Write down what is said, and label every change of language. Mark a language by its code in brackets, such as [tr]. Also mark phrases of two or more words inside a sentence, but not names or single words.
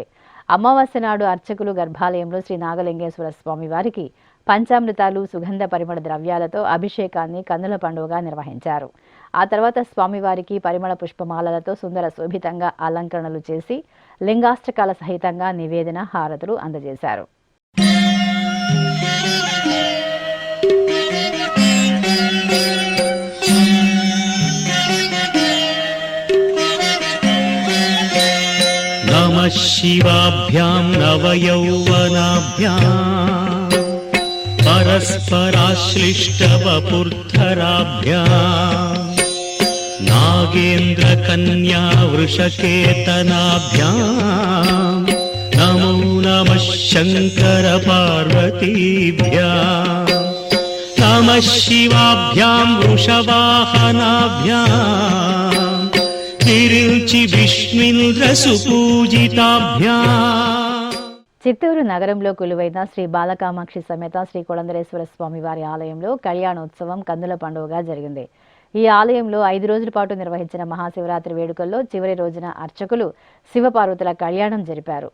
[te] అమావాస్య నాడు అర్చకులు గర్భాలయంలో శ్రీ నాగలింగేశ్వర స్వామి వారికి పంచామృతాలు, సుగంధ పరిమళ ద్రవ్యాలతో అభిషేకాన్ని కన్నుల పండుగగా నిర్వహించారు. ఆ తర్వాత స్వామివారికి పరిమళ పుష్పమాలలతో సుందర శోభితంగా అలంకరణలు చేసి లింగాష్టకాల సహితంగా నివేదన, హారతులు అందజేశారు. [sa] नमः शिवाभ्यां नवयौवनाभ्यां परस्पराश्लिष्टवपुर्धराभ्यां नागेन्द्रकन्या वृषकेतनाभ्यां नमो नमः शङ्करपार्वतीभ्यां नमः शिवाभ्यां वृषवाहनाभ्यां [te] చిత్తూరు నగరంలో కొలువైన శ్రీ బాలకామాక్షి సమేత శ్రీ కొలందరేశ్వర స్వామి వారి ఆలయంలో కళ్యాణోత్సవం కన్నుల పండుగగా జరిగింది. ఈ ఆలయంలో 5 రోజుల పాటు నిర్వహించిన మహాశివరాత్రి వేడుకల్లో చివరి రోజున అర్చకులు శివపార్వతుల కళ్యాణం జరిపారు.